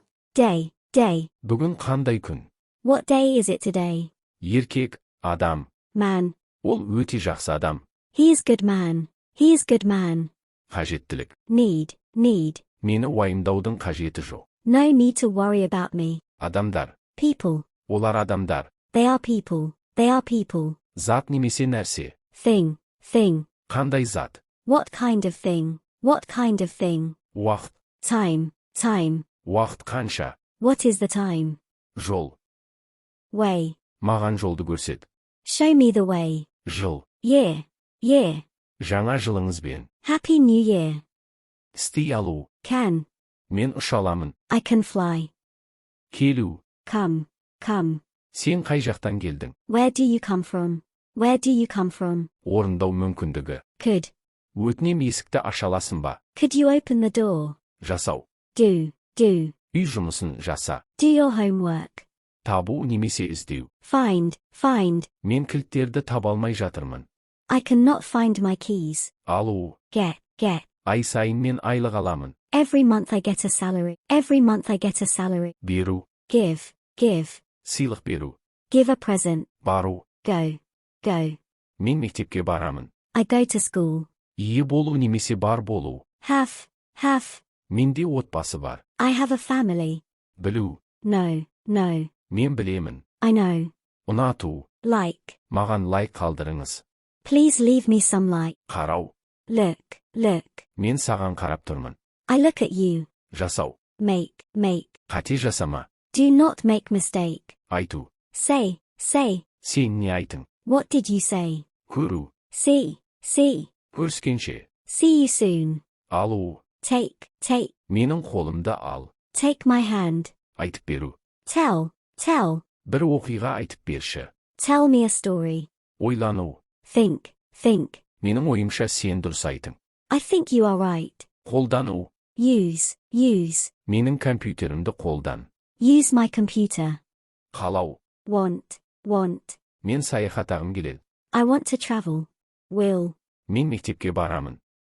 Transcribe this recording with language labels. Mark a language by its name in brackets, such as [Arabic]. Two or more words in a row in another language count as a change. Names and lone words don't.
[English] day, day. [Kazakh] Бүгін қандай күн? [English] What day is it today? [Kazakh] Еркек, адам. [English] Man. [Kazakh] Ол өте жақсы адам. [English] He is good man. He is good man. [Kazakh] Қажеттілік. [English] Need, need. [Kazakh] Мені уайымдаудың қажеті жоқ. [English] No need to worry about me. [Kazakh] Адамдар. [English] People. [Kazakh] Олар адамдар. [English] They are people. They are people. [Kazakh] Зат немесе нәрсе. [English] Thing, thing. [Kazakh] Қандай зат? [English] What kind of thing? What kind of thing? [Kazakh] Уақыт. [English] Time, time. [Kazakh] Уақыт қанша? [English] What is the time? [Kazakh] Жол. [English] Way. [Kazakh] Маған жолды көрсет. [English] Show me the way. [Kazakh] Жыл. [English] Year, year. [Kazakh] Жаңа жылыңызбен. [English] Happy New Year. [Kazakh] Істей алу. [English] Can. [Kazakh] Мен ұша аламын. [English] I can fly. [Kazakh] Келу. [English] Come, come. [Kazakh] Сен қай жақтан келдің? [English] Where do you come from? Where do you come from? [Kazakh] Орындау мүмкіндігі. [English] Could. [Kazakh] Өтінем есікті аша аласың ба? [English] Could you open the door? [Kazakh] Жасау. [English] Do, do. [Kazakh] Үй жұмысын жаса. [English] Do your homework. [Kazakh] Табу немесе іздеу. [English] Find, find. [Kazakh] Мен кілттерді таба алмай жатырмын. [English] I cannot find my keys. [Kazakh] Алу. [English] Get, get. [Kazakh] Ай сайын мен айлық аламын. [English] Every month I get a salary. Every month I get a salary. [Kazakh] Беру. [English] Give, give. [Kazakh] Сыйлық беру. [English] Give a present. [Kazakh] Бару. [English] Go, go. [Kazakh] Мен мектепке барамын. [English] I go to school. [Kazakh] Ие болу немесе бар болу. [English] Have, have. [Kazakh] Менде отбасы бар. [English] I have a family. [Kazakh] Білу. [English] No, no. [Kazakh] Мен білемін. [English] I know. [Kazakh] Ұнату. [English] Like. [Kazakh] Маған лайк қалдырыңыз. [English] Please leave me some like. [Kazakh] Қарау. [English] Look, look. [Kazakh] Мен саған қарап тұрмын. [English] I look at you. [Kazakh] Жасау. [English] Make, make. [Kazakh] Қате жасама. [English] Do not make mistake. [Kazakh] Айту. [English] Say, say. [Kazakh] Сен не айтың? [English] What did you say? [Kazakh] Көру. [English] See, see. [Kazakh] Көріскенше. [English] See you soon. [Kazakh] Алу. [English] Take, take. [Kazakh] Менің қолымды ал. [English] Take my hand. [Kazakh] Айтып беру. [English] Tell, tell. [Kazakh] Бір оқиға айтып берші. [English] Tell me a story. [Kazakh] Ойлану. [English] Think, think. [Kazakh] Менің ойымша сен дұрыс айтың. [English] I think you are right. [Kazakh] Қолдану. [English] Use, use. [Kazakh] Менің компьютерімді қолдан. [English] Use my computer. [Kazakh] Қалау. [English] Want, want. [Kazakh] Мен саяхаттағым келеді. [English] I want to travel. Will. [Kazakh] Мен мектепке барамын.